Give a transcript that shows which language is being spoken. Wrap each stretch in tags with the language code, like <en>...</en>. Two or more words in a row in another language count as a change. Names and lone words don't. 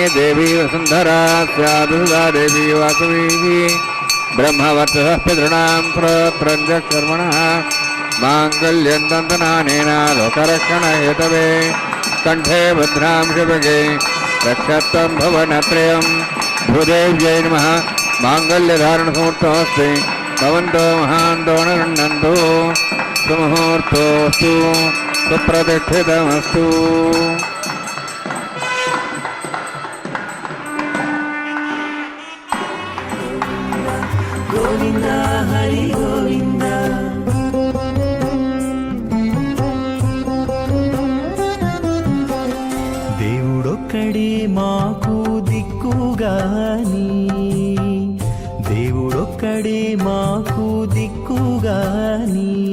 <sa>देवी वसुन्धरा स्यादुदा देवी वासवी ब्रह्मवर्चसः पितॄणां स्तोत्रं च कर्मणः माङ्गल्यं तन्तुनानेन लोकरक्षणहेतवे कण्ठे भद्रां शुभगे रक्षत्वं भवनत्रयं भूदेव्यै नमः माङ्गल्यधारणसमर्थोऽस्ति भवन्तो महान्तो नरुण्डन्तु सुमुहूर्तोऽस्तु सुप्रतिष्ठितमस्तु</sa> <te>గోవింద హరి గోవింద దేవుడొక్కడే మాకు దిక్కుగాని దేవుడొక్కడే మాకు దిక్కుగాని</te>